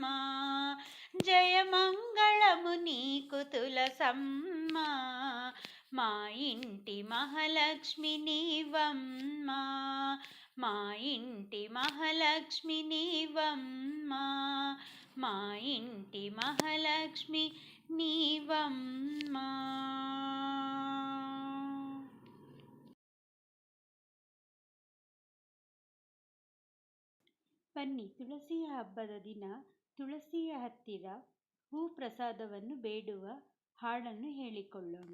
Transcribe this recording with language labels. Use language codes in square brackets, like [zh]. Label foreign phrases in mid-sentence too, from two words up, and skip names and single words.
[te] జయ మంగళము నీకు తులసమ్మ, మా ఇంటి మహాలక్ష్మి నీవమ్మ. మా ఇంటి మహాలక్ష్మి నీవమ్మ. మా ఇంటి మహాలక్ష్మి నీవమ్మ. [kn] ಬನ್ನಿ ತುಳಸಿಯ ಹಬ್ಬದ ದಿನ ತುಳಸಿಯ ಹತ್ತಿರ ಹೂ ಪ್ರಸಾದವನ್ನು ಬೇಡುವ ಹಾಡನ್ನು ಹೇಳಿಕೊಳ್ಳೋಣ.